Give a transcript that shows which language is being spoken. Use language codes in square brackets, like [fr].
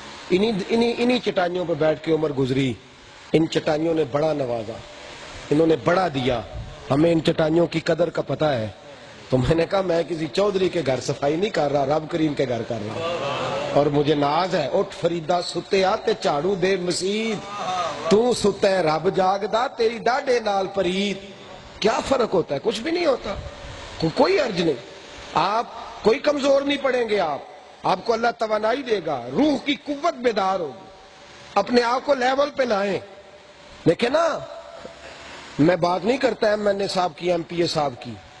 [ur] انہی چٹائیوں پہ بیٹھ کے عمر گزری. ان چٹائیوں نے بڑا نوازا, انہوں نے بڑا دیا. ہمیں ان چٹائیوں کی قدر کا پتہ ہے. تو میں نے کہا میں کسی چودھری کے گھر صفائی نہیں کر رہا, رب کریم کے گھر کر رہا, اور مجھے ناز ہے. [pa] اٹھ فریدا ستے آتے جھاڑو دے مسید, تو ستا ہے رب جاگدا تیری ڈاڈے نال پرید. [ur] کیا فرق ہوتا ہے؟ کچھ بھی نہیں ہوتا, کوئی عرض نہیں. آپ کوئی کمزور نہیں پڑیں گے. آپ کو اللہ توانائی دے گا, روح کی قوت بیدار ہوگی. اپنے آپ کو لیول پہ لائیں. دیکھیں نا, میں بات نہیں کرتا ایم این اے صاحب کی, ایم پی اے صاحب کی.